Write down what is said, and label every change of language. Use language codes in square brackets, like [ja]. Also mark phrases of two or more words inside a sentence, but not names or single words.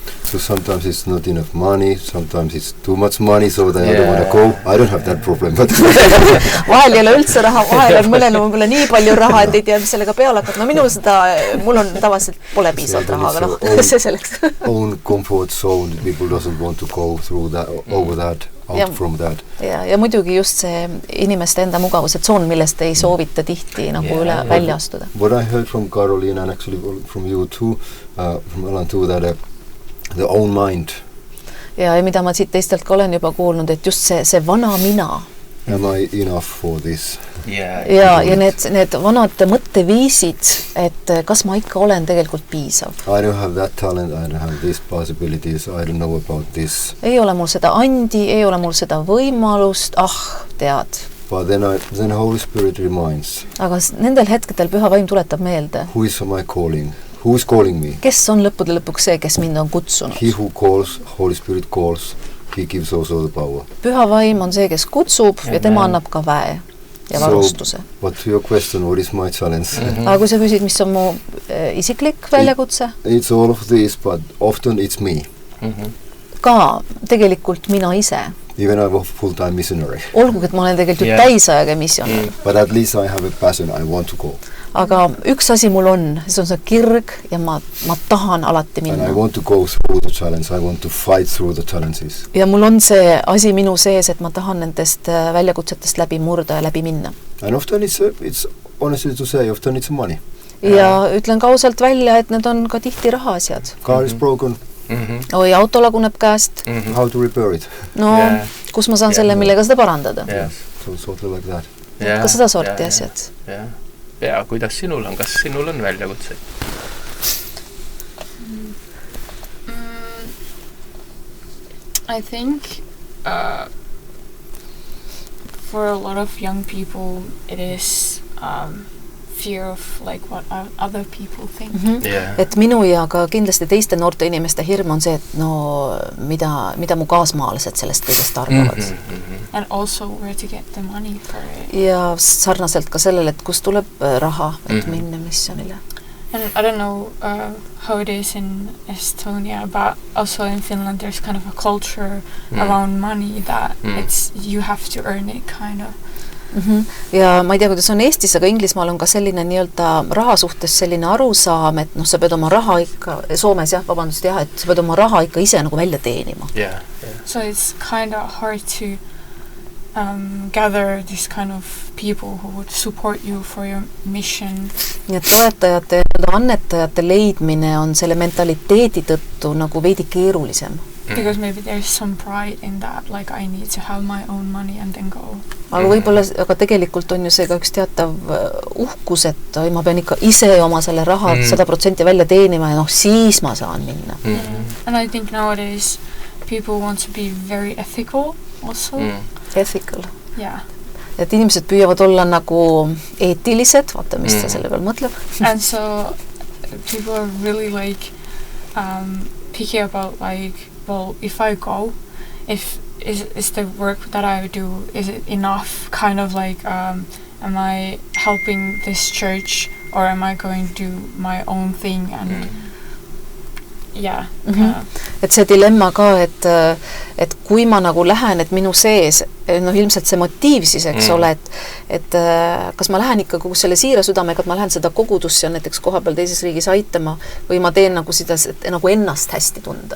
[en] So sometimes it's not enough money, sometimes it's too much money, so that I don't want to go. I don't have that problem, but [et] vahel ei ole üldse raha, vahel on mõnel võib-olla nii palju raha, et ei tea, mis sellega peale hakata. No mul on tavaliselt pole piisavalt raha, aga see selleks. [en] Own comfort zone, people doesn't want to go through that, over that, out from that. [et] Ja muidugi just see inimeste enda mugavuse tsoon, millest ei soovita tihti nagu üle välja astuda. [en] What I heard from Caroline and actually from you too, from Alan too, that the own mind. [et] Ja mida ma siit teistelt ka olen juba kuulnud, et just see vana mina. [en] Am I enough for this? [et] Ja need vanad mõtteviisid, et kas ma ikka olen tegelikult piisav. [en] I don't have that talent, I don't have these possibilities, I don't know about this. [et] Ei ole mul seda andi, ei ole mul seda võimalust, tead. [en] But then Holy Spirit reminds. [et] Aga nendel hetkedel Püha Vaim tuletab meelde. [en] Who is my calling? Who is calling me? [et] Kes on lõppude lõpuks see, kes mind on kutsunud? [en] He who calls, Holy Spirit calls. He gives also the power. [et] Püha Vaim on see, kes kutsub ja tema annab ka väe ja varustuse. [en] But to your question, what is my challenge? [et] Aga kui sa küsid, mis on mu isiklik väljakutse? [en] It's all of this, but often it's me. [et] Ka tegelikult mina ise. [en] Even I'm a full-time missionary. [et] Olgugi, et ma olen tegelikult täisajaga missionär. [en] But at least I have a passion, I want to go. [et] Aga üks asi mul on, see on see kirg ja ma tahan alati minna. [en] And I want to go through the challenge, I want to fight through the challenges. [et] Ja mul on see asi minu sees, et ma tahan nendest väljakutsetest läbi murda ja läbi minna. [en] And often it's honestly to say, often it's money. [et] Ja ütlen ka ausalt välja, et need on ka tihti rahaasjad. [en] Car is broken. [et] Oi, auto laguneb käest. [en] How to repair it? [et] No, kus ma saan selle, millega seda parandada? [en] So sort of like that. [et] Ka seda sorti asjad. Ja kuidas sinul on? Kas sinul on väljakutseid? [en] I think for a lot of young people it is fear of like what other people think. [et] Et minu ja ka kindlasti teiste noorte inimeste hirm on see, et no mida mu kaasmaalased sellest kõigest arvavad. [en] And also where to get the money for it. [et] Ja sarnaselt ka sellele, et kust tuleb raha, et minna missionile. [en] And I don't know how it is in Estonia, but also in Finland there's kind of a culture around money that it's you have to earn it kind of. [et] Ja ma ei tea, kuidas on Eestis, aga Inglismaal on ka selline nii-öelda raha suhtes selline arusaam, et sa pead oma raha ikka, Soomes et sa pead oma raha ikka ise nagu välja teenima. [en] So it's kind of hard to gather this kind of people who would support you for your mission. [et] Nii et toetajate ja annetajate leidmine on selle mentaliteedi tõttu nagu veidi keerulisem. [en] Because maybe there's some pride in that, like I need to have my own money and then go. [et] Aga võib-olla, aga tegelikult on ju see ka üks teatav uhkus, et ma pean ikka ise oma selle raha 100% välja teenima ja siis ma saan minna. [en] And I think nowadays people want to be very ethical also. Ethical. Yeah. [et] Et inimesed püüavad olla nagu eetilised, vaata, mis ta selle peal mõtleb. [en] And so people are really like picky about like, well, if I go, is the work that I do, is it enough? Kind of like, am I helping this church or am I going to do my own thing? And yeah. [et] Et see dilemma ka, et kui ma nagu lähen, et minu sees, noh ilmselt see motiiv siis, eks ole, et kas ma lähen ikka kogu selle siira südamega, et ma lähen seda kogudusse näiteks koha peal teises riigis aitama või ma teen nagu seda, nagu ennast hästi tunda.